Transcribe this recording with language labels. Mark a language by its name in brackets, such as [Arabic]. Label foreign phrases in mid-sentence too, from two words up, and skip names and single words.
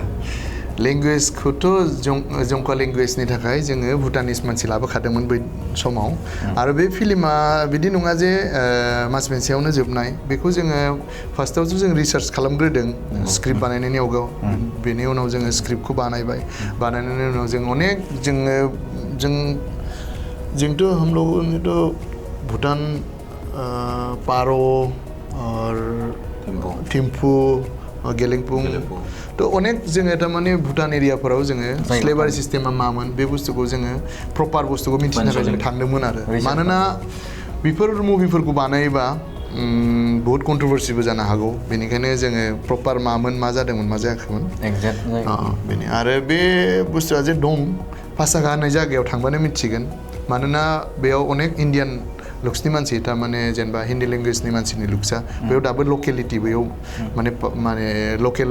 [Bodo] लेंगुवेजखौथ' जंका लेंगुवेजनि थाखाय जोङो भुटानिस मानसि लाबोखादोंमोन बै समाव आरो बे फिल्मा बिदि नङा जे मास मोनसेयावनो जोबनाय बेखौ जोङो फार्स्टआवथ' जों रिसार्च खालामग्रोदों स्क्रिप्ट बानायनायनि आवगायाव बेनि उनाव जोङो स्क्रिप्टखौ बानायनायनि उनाव जों अनेक जोंथ' [Hindi] हम लोगों ने तो भूटान पारो और थिम्फु [Bodo] गेलेंफुं तो अनेक जोङो थारमाने भुटान एरियाफोराव जोङो [English] slavery system [Bodo] मामोन बे बुस्थुखौ जोङो प्रपार बुस्थुखौ मिथिनो थाखाय जों थांदोंमोन आरो मानोना बेफोर मुभिफोरखौ बानायोबा बहुत कन्ट्रोभार्सिबो जानो हागौ बेनिखायनो जोङो प्रपार मामोन मा जादोंमोन मा जायाखैमोन बेनो आरो बे बुस्थुआ जे दं पासागा होननाय जायगायाव थांबानो मिथिगोन मानोना बेयाव अनेक [English] Indian looks [Bodo] मानसि थारमाने जेनेबा हिन्दी लेंगुवेजनि मानसिनि लुक्सआ बेयाव दाबो लकेलिटि बेयाव माने लकेल